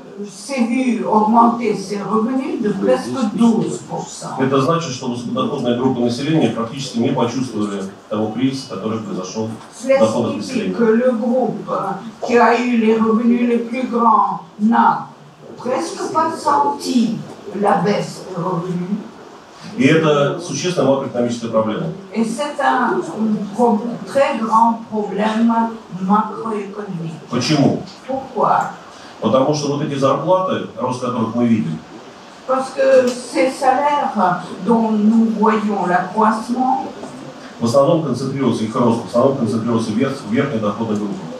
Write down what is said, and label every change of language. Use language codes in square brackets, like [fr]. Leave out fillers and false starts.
[fr] s'est vu augmenter ses revenus de presque 12%. [ru] Это значит, что высокодоходная группа населения практически не почувствовали того кризиса, который произошел в [fr] Cela [ru] доходах [fr] signifie [ru] населения. [fr] que le groupe qui a eu les revenus les plus grands n'a presque pas senti la baisse des revenus. [ru] И это существенная макроэкономическая проблема. [fr] Et c'est un très grand problème macroéconomique. [ru] Почему? [fr] Pourquoi? [ru] Потому что вот эти зарплаты, рост которых мы видим, [fr] Parce que ces salaires dont nous voyons l'accroissement [ru] в основном концентрируются, их рост в основном концентрируется в верхней доходной группе.